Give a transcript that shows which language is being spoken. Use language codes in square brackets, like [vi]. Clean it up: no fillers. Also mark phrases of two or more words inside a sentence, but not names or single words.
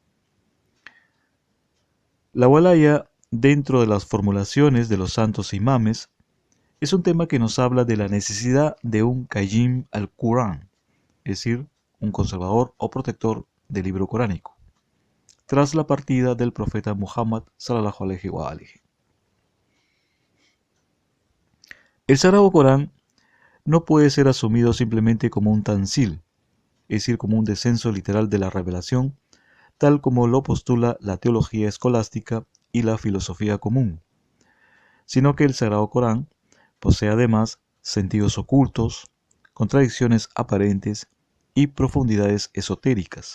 [es] La walaya, dentro de las formulaciones de los santos imames, es un tema que nos habla de la necesidad de un [ar] قيم القرآن, [es] es decir, un conservador o protector del libro coránico, tras la partida del profeta Muhammad [ar] صلى الله عليه وآله. [es] El Sagrado Corán no puede ser asumido simplemente como un tanzil, es decir, como un descenso literal de la revelación, tal como lo postula la teología escolástica y la filosofía común, sino que el Sagrado Corán posee además sentidos ocultos, contradicciones aparentes y profundidades esotéricas.